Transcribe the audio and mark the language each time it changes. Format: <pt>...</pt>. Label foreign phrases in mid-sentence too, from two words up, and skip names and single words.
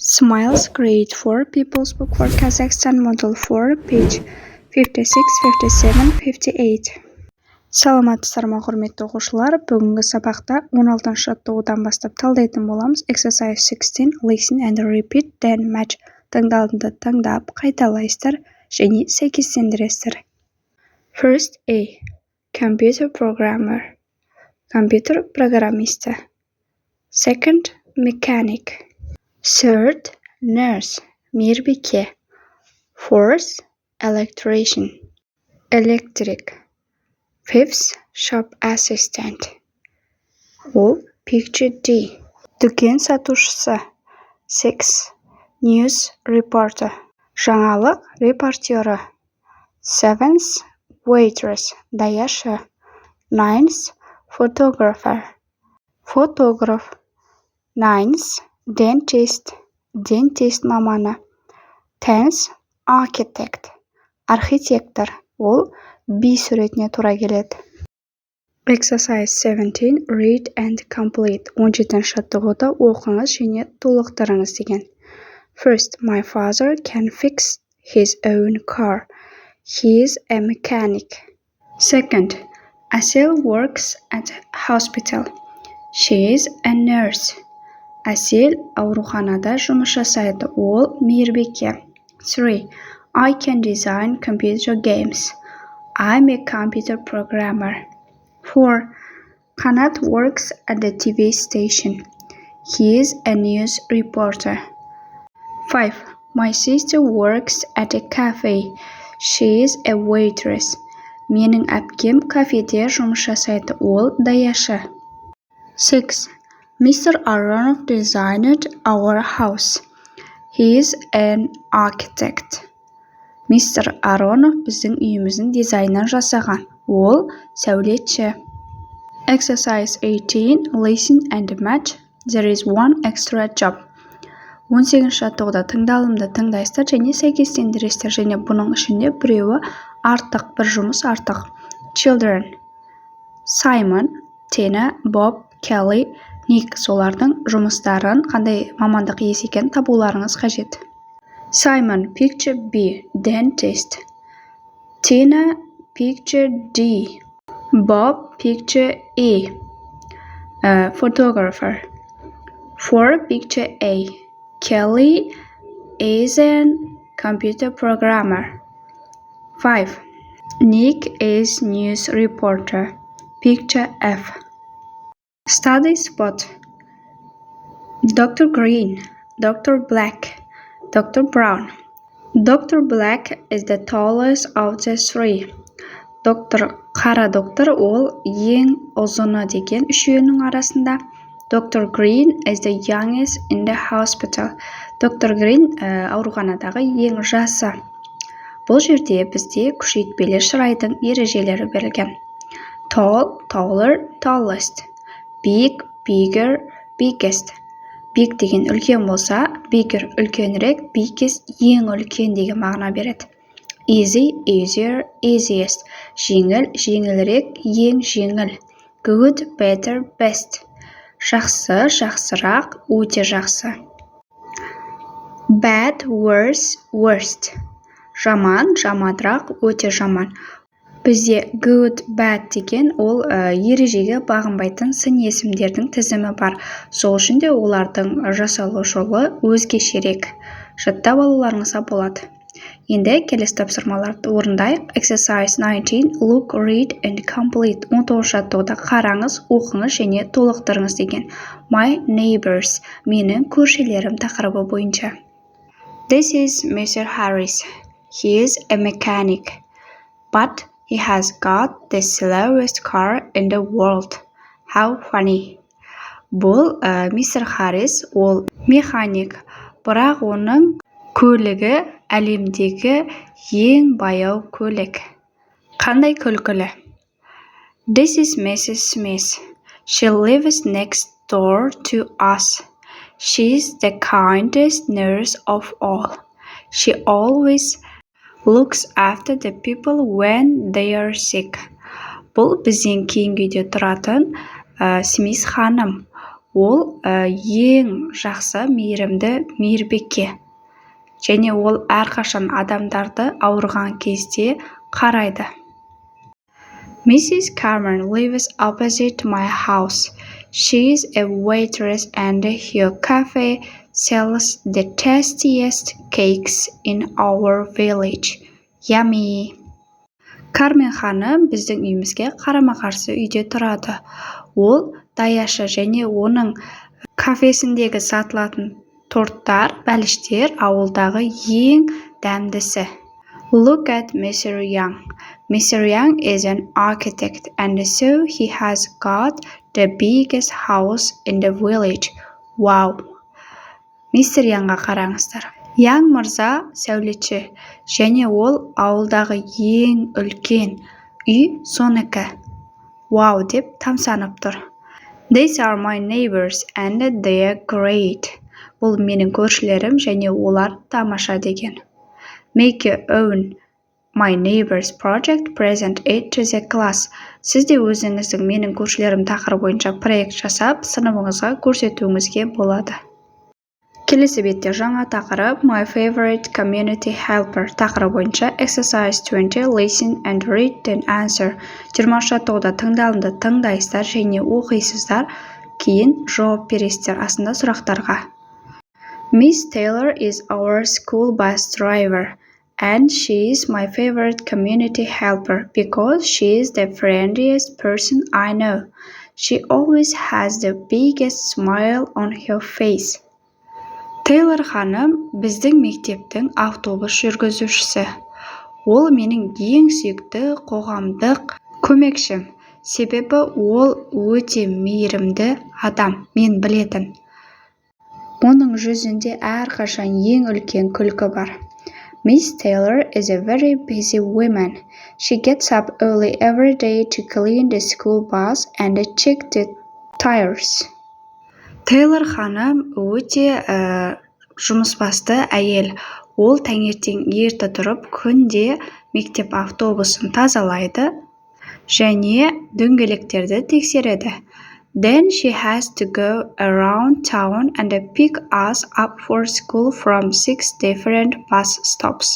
<en>Smiles Create for People's Book for Kazakhstan Model 4, page 56, 57, 58.</en> <kk>Саламатсыздар ма құрметті оқушылар, бүгінгі сабақта 16-шы жаттығудан бастап талдайтын боламыз.</kk> <en>Exercise 16, listen and repeat, then match.</en> <kk>Тыңдалымды тыңдап, қайталайсыздар және сәйкестендіресіздер.</kk> <en>First A. Computer programmer.</en> <kk>Компьютер программисті.</kk> <en>Second, mechanic. Third, nurse. Мейірбике. Fourth, electrician. Electric. Fifth, shop assistant.</en> <kk>Ол</kk> <en>picture D.</en> <kk>Дүкен сатушысы.</kk> <en>Six, news reporter.</en> <kk>Жаңалық репортері.</kk> <en>Seventh, waitress. Даяшы. Ninth, photographer. Фотограф. Ninth, dentist. Dentist маманы. Tenth, architect.</en> <kk>Архитектор. Ол B суретіне тура келеді.</kk> <en>Exercise 17, read and complete.</en> <kk>17-ші жаттығуды оқыңыз және толықтырыңыз деген.</kk> <en>First, my father can fix his own car. He is a mechanic. Second, Asel works at hospital. She is a nurse.</en> <kk>Asel ауруханада жұмыс жасайды. Ол мейірбике. 3.</kk> <en>I can design computer games. I'm a computer programmer. 4. Kanat works at the TV station. He is a news reporter. 5. My sister works at a cafe. She is a waitress.</en> <kk>Менің әпкем кафеде жұмыс жасайды. Ол даяшы. 6.</kk> <en>Mr. Aronov designed our house. He is an architect. Mr.</en> <kk>Aronov біздің үйіміздің дизайнын жасаған. Ол сәулетші.</kk> <en>Exercise 18, listen and match. There is one extra job.</en> <kk>18-ші жаттығуда тыңдалымды тыңдайсыздар және сәйкестендіресіздер, және бұның ішінде біреуі артық, бір жұмыс артық.</kk> <en>Children. Simon, Tina, Bob, Kelly, Nick.</en> <kk>Солардың жұмыстарын қандай мамандық иесі екенін табуларыңыз қажет.</kk> <en>Simon, picture B, dentist. Tina, picture D. Bob, picture E, photographer. 4. Picture A. Kelly is a computer programmer. 5. Nick is news reporter. Picture F. Study spot. Dr. Green, Dr. Black, Dr. Brown. Dr. Black is the tallest of the three.</en> <kk>Қара доктор ол ең ұзыны деген үшеуінің арасында.</kk> <en>Dr. Green is the youngest in the hospital.</en> <kk>Dr. Green ауруханадағы ең жасы. Бұл жерде бізде күшейтпелі шырайдың ережелері берілген.</kk> <en>Tall, taller, tallest. Big, bigger, biggest.</en> <kk>Big деген үлкен болса, bigger үлкенірек, biggest ең үлкен деген мағына береді.</kk> <en>Easy, easier, easiest.</en> <kk>Жеңіл, жеңілірек, ең жеңіл.</kk> <en>Good, better, best.</en> <kk>Жақсы, жақсырақ, өте жақсы.</kk> <en>Bad, worse, worst.</en> <kk>Жаман, жамандырақ, өте жаман. Бізде</kk> <en>good, bad</en> <kk>деген ол ережеге бағынбайтын сын есімдердің тізімі бар. Сол үшін де олардың жасалу жолы өзгешерек. Жаттап алуларыңызға болады. Енді келесі тапсырмаларды орындайық.</kk> <en>Exercise 19, look, read and complete.</en> <kk>19-ші жаттығуда қараңыз, оқыңыз және толықтырыңыз деген.</kk> <en>My neighbors,</en> <kk>менің көршілерім тақырыбы бойынша.</kk> <en>This is Mr. Harris. He is a mechanic, but he has got the slowest car in the world. How funny. Бұл Mr.</en> <kk>Harris, ол механик, бірақ оның көлігі әлемдегі ең баяу көлік. Қандай күлкілі.</kk> <en>This is Mrs. Smith. She lives next door to us. She's the kindest nurse of all. She always looks after the people when they are sick.</en> <kk>Бұл бізден кейінгі үйде тұратын Смис ханым. Ол ең жақсы мейірімді мейірбике. Және ол әрқашан адамдарды ауырған кезде қарайды.</kk> <en>Mrs. Carmen lives opposite my house. She is a waitress and her cafe sells the tastiest cakes in our village. Yummy!</en> <kk>Кармен ханым біздің үйімізге қарама-қарсы үйде тұрады. Ол даяшы және оның кафесіндегі сатылатын торттар, бәліштер ауылдағы ең дәмдісі.</kk> <en>Look at Mr. Young. Mr. Young is an architect and so he has got the biggest house in the village. Wow!</en> <kk>Мистер Янға қараңыздар. Яң мырза сәулетші, және ол ауылдағы ең үлкен үй соныкі. Вау деп тамсанып тұр.</kk> <en>These are my neighbors and they are great.</en> <kk>Бұл менің көршілерім және олар тамаша деген.</kk> <en>Make your own my neighbors project, present it to the class.</en> <kk>Сіз де өзіңіздің менің көршілерім тақырыбы бойынша проект жасап, сыныбыңызға көрсетуіңізге болады. Келесі бетте жаңа тақырып</kk> <en>My favorite community helper</en> <kk>тақырыбы бойынша</kk> <en>exercise 20 listen and read then answer.</en> <kk>20 жаттығуда тыңдалымды тыңдайсыздар және оқисыздар, кейін жауап бересіздер астында сұрақтарға.</kk> <en>Miss Taylor is our school bus driver and she is my favorite community helper because she is the friendliest person I know. She always has the biggest smile on her face.</en> <kk>Тейлор ханым біздің мектептің автобус жүргізушісі. Ол менің ең сүйікті қоғамдық көмекшім. Себебі ол өте мейірімді адам, мен білетін. Оның жүзінде әрқашан ең үлкен күлкі бар.</kk> <en>Miss Taylor is a very busy woman. She gets up early every day to clean the school bus and check the tires.</en> <kk>Тейлор ханым өте жұмысбасты әйел. Ол таңертең ерте тұрып, күнде мектеп автобусын тазалайды және дөңгелектерді тексереді.</kk> <en>Then she has to go around town and pick us up for school from 6 different bus stops.</en>